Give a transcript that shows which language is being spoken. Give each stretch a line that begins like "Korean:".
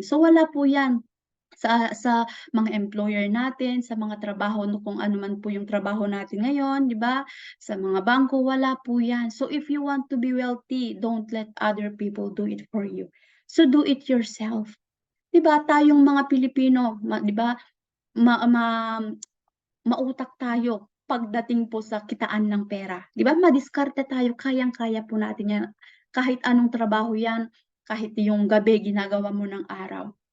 Filipino: So wala po 'yan sa mga employer natin, sa mga trabaho no kung ano man po yung trabaho natin ngayon, 'di ba? Sa mga bangko, wala po 'yan.
English: So if you want to be wealthy, don't let other people do it for you. So do it yourself.
Filipino: 'Di ba tayong mga Pilipino, 'di ba, ma ma mautak tayo pagdating po sa kitaan ng pera, 'di ba? Madiskarte tayo, kayang-kaya po natin 'yan. Kahit anong trabaho 'yan, kahit yung gabi ginagawa mo ng araw.